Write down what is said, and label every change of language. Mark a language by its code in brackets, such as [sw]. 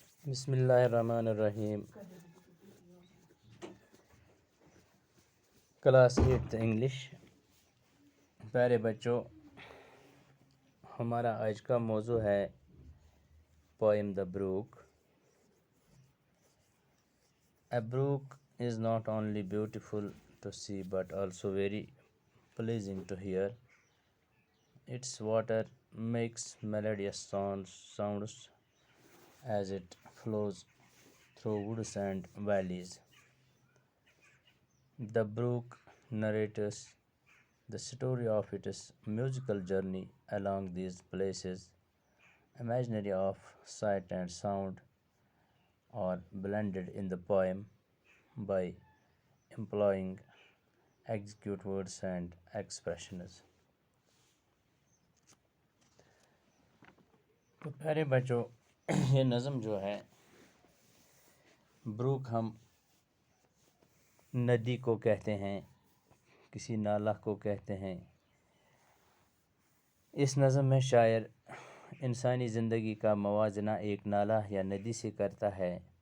[ur] بسم اللہ الرحمن الرحیم۔ Class 8 English. پیارے بچوں، ہمارا آج کا موضوع ہے poem the Brook. [en] A brook is not only beautiful to see but also very pleasing to hear. Its water makes melodious sounds as it flows through woods and valleys. The brook narrates the story of its musical journey along these places. Imaginary of sight and sound are blended in the poem by employing exquisite words and expressions. [ur] تو پیارے بچوں، یہ نظم جو ہے، Brook ہم ندی کو کہتے ہیں، کسی نالہ کو کہتے ہیں۔ اس نظم میں شاعر انسانی زندگی کا موازنہ ایک نالہ یا ندی سے کرتا ہے۔